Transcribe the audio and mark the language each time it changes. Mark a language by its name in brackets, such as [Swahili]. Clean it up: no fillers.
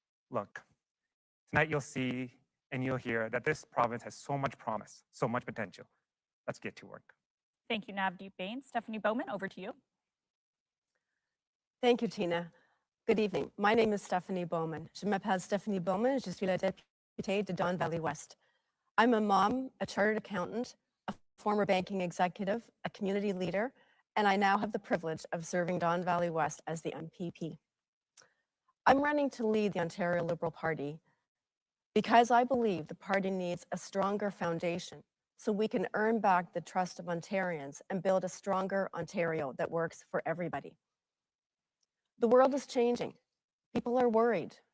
[English] Look, tonight you'll see and you'll hear that this province has so much promise, so much potential. Let's get to work. Thank you, Navdeep Bains. Stephanie Bowman, over to you. Thank you, Tina. Good evening. My name is Stephanie Bowman. [French] Je m'appelle Stephanie Bowman. Je suis la députée de Don Valley West. [English] I'm a mom, a chartered accountant, a former banking executive, a community leader, and I now have the privilege of serving Don Valley West as the MPP. I'm running to lead the Ontario Liberal Party because I believe the party needs a stronger foundation so we can earn back the trust of Ontarians and build a stronger Ontario that works for everybody. The world is changing. People are worried.